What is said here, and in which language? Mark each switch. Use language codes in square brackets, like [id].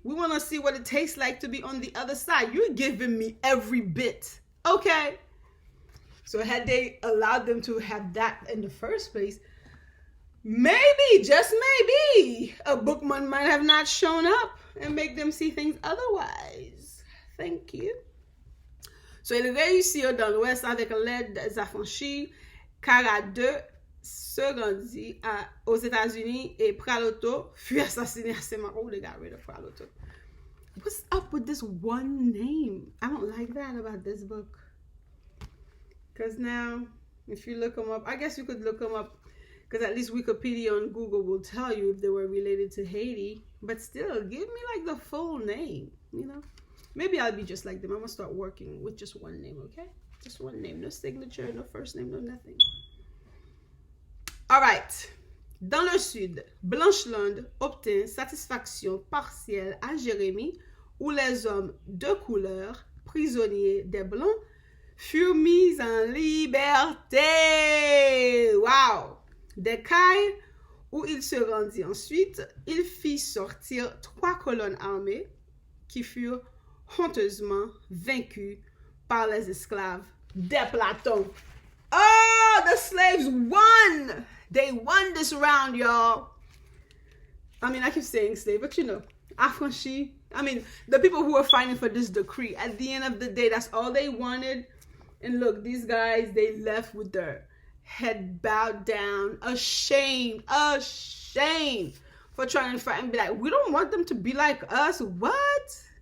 [en] We want to see what it tastes like to be on the other side. You're giving me every bit. Okay. So had they allowed them to have that in the first place, maybe, just maybe, a Bookman might have not shown up and make them see things otherwise. Thank you. [fr] So ils réussirent dans l'Ouest avec l'aide des affranchis. Cara-2 se rendit aux États-Unis et Praloto fut assassiné à Saint-Malo. [en] They got rid of Praloto. What's up with this one name? I don't like that about this book. Because now, if you look them up, I guess you could look them up, because at least Wikipedia on Google will tell you if they were related to Haiti. But still, give me like the full name, you know? Maybe I'll be just like them. I'm going to start working with just one name, okay? Just one name. No signature, no first name, no nothing. All right. [fr] Dans le sud, Blancheland obtint satisfaction partielle à Jérémie, où les hommes de couleur, prisonniers des Blancs, furent mis en liberté. [en] Wow! [fr] Des Cailles, où il se rendit ensuite, il fit sortir 3 colonnes armées qui furent honteusement vaincus par les esclaves des Platons. [en] Oh, the slaves won! They won this round, y'all. I mean, I keep saying slave, but you know, affranchis. I mean, the people who were fighting for this decree, at the end of the day, that's all they wanted. And look, these guys, they left with their head bowed down, ashamed for trying to fight and be like, we don't want them to be like us. What?